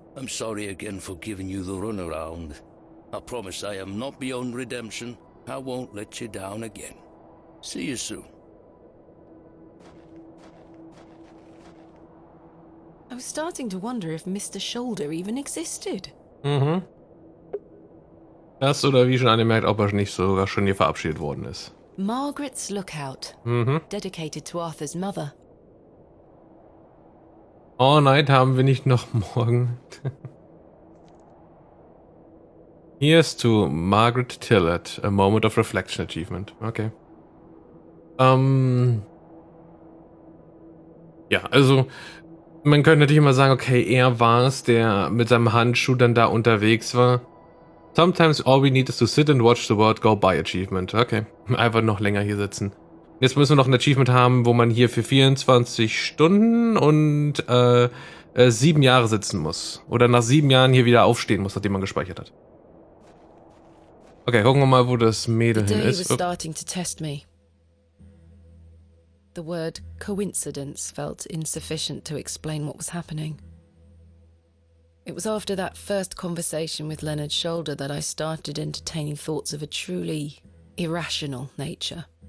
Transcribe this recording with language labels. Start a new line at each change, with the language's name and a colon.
English: I'm sorry again for giving you the runaround. I promise I am not beyond redemption. I won't let you down again. See you soon. I was starting to wonder if Mr. Shoulder even existed.
German: Hast oder wie schon angemerkt, ob er nicht sogar schon hier verabschiedet worden ist.
English: Margaret's Lookout. Dedicated to Arthur's mother. All night
German: haben wir nicht noch morgen.
English: Here's to Margaret Tillett, a moment of reflection achievement. Okay.
German: Ja, also man könnte natürlich immer sagen, okay, er war es, der mit seinem Handschuh dann da unterwegs war.
English: Sometimes all we need is to sit and watch the world go by achievement.
German: Okay, einfach noch länger hier sitzen. Jetzt müssen wir noch ein Achievement haben, wo man hier für 24 Stunden und 7 Jahre sitzen muss. Oder nach 7 Jahren hier wieder aufstehen muss, nachdem man gespeichert hat. Okay, gucken wir mal, wo das Mädel hin ist.
English: The day was starting to test me. The word coincidence felt insufficient to explain what was happening. It was after that first conversation with Leonard's shoulder that I started entertaining thoughts of a truly irrational nature.